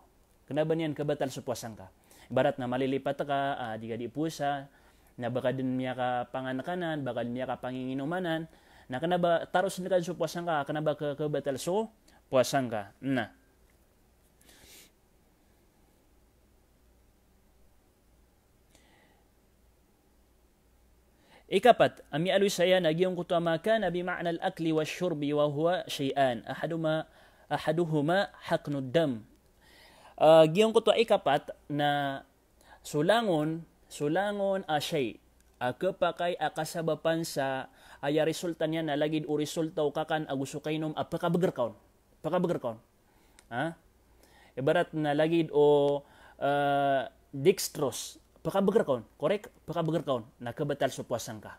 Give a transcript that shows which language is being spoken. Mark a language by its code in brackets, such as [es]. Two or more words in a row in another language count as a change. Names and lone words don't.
[mrw] Kanaba niyan kabatal sa puasang ka. Ibarat na malilipat ka, di ka di pusa, na baka din miya ka panganakanan, baka din miya ka panginginumanan, na kanaba taros na ka sa puasang ka, kanaba kabatal sa puasang ka. Na. Ikapat, ami aloy saya nagyong kutama kana [ar] بمعنى الأكل والشرب وهو شيئا أحدهما حقن الدم. [mrw] Giyong kutwa ikapat na sulangon shay kapakay akasabapan sa aya resulta niya na lagid o resulta o kakan aguso kainom pakabagerkaon. Ibarat na lagid o dextrose pakabagerkaon, korek pakabagerkaon nakabatal sa puasang ka.